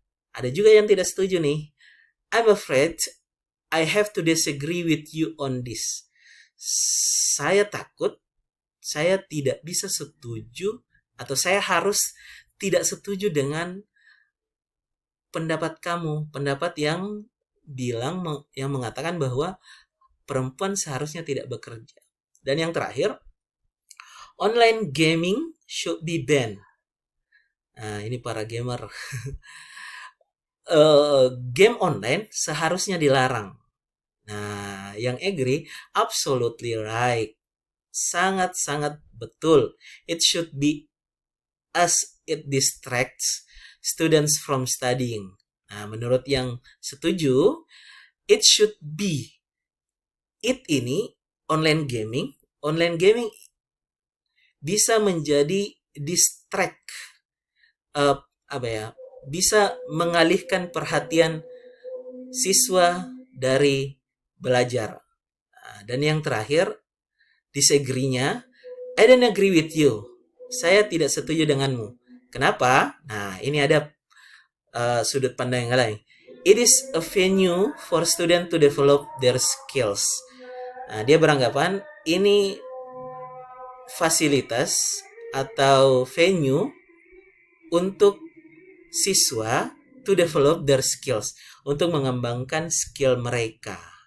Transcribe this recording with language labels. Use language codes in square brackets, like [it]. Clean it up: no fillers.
[id] Ada juga yang tidak setuju nih. [en] I'm afraid I have to disagree with you on this. [id] Saya takut saya tidak bisa setuju, atau saya harus tidak setuju dengan pendapat kamu, pendapat yang mengatakan bahwa perempuan seharusnya tidak bekerja. Dan yang terakhir, [en] online gaming should be banned. [id] Nah, ini para gamer. Game online seharusnya dilarang. Nah, yang agree, [en] absolutely right. [id] Sangat-sangat betul. [en] It should be, as it distracts students from studying. [id] Nah, menurut yang setuju, [en] it should be. [id] It ini online gaming bisa menjadi distract, bisa mengalihkan perhatian siswa dari belajar. Nah, dan yang terakhir, disagree-nya, [en] I don't agree with you. [id] Saya tidak setuju denganmu. Kenapa? Nah, ini ada sudut pandang yang lain. [en] It is a venue for students to develop their skills. [id] Nah, dia beranggapan ini fasilitas atau venue untuk siswa [en] to develop their skills, [id] untuk mengembangkan skill mereka.